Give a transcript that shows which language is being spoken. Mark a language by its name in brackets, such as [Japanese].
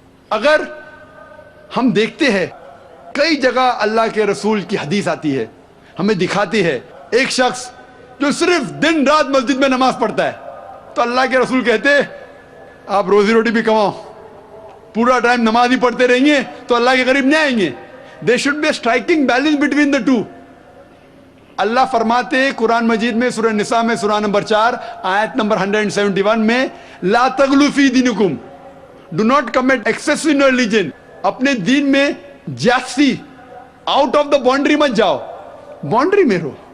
[Urdu] اگر ہم دیکھتے ہیں کئی جگہ اللہ کے رسول کی حدیث آتی ہے, ہمیں دکھاتی ہے ایک شخص جو صرف دن رات مسجد میں نماز پڑھتا ہے, تو اللہ کے رسول کہتے آپ روزی روٹی بھی کماؤ, پورا ٹائم نماز ہی پڑھتے رہیں گے تو اللہ کے قریب نہیں آئیں گے. [English] There should be a striking balance between the two. [Urdu] اللہ فرماتے قرآن مجید میں سورہ نساء میں سورہ نمبر 4 آیت نمبر 171 میں لا تغلو فی دینکم, [English] do not commit excess in your religion. [Urdu] اپنے دین میں جاسی آؤٹ آف دا باؤنڈری مت جاؤ, باؤنڈری میں رہو.